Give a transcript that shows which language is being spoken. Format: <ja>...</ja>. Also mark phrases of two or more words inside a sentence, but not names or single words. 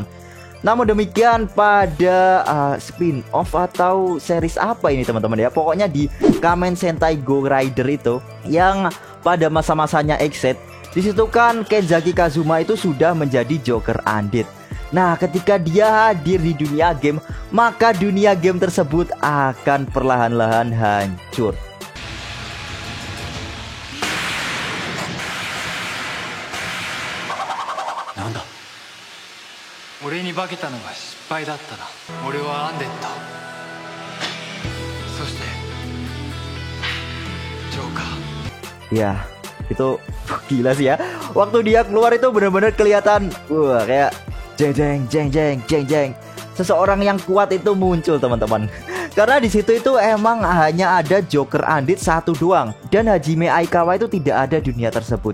<id>Namun demikian pada spin-off atau series apa ini teman-teman ya, pokoknya di Kamen Sentai Go Rider itu yang pada masa-masanya Exit, disitu kan Kenzaki Kazuma itu sudah menjadi Joker Undead. Nah, ketika dia hadir di dunia game, maka dunia game tersebut akan perlahan-lahan hancur.</id> <ja>Nanda? 俺に化けたのが失敗だったな。俺はアンデッド。そしてジョーカー。</ja> <id>Ya, itu gila sih ya. Waktu dia keluar itu benar-benar kelihatan kayak jeng jeng jeng jeng jeng jeng. Seseorang yang kuat itu muncul teman-teman. Karena di situ itu emang hanya ada Joker Undead satu doang, dan Hajime Aikawa itu tidak ada di dunia tersebut.</id>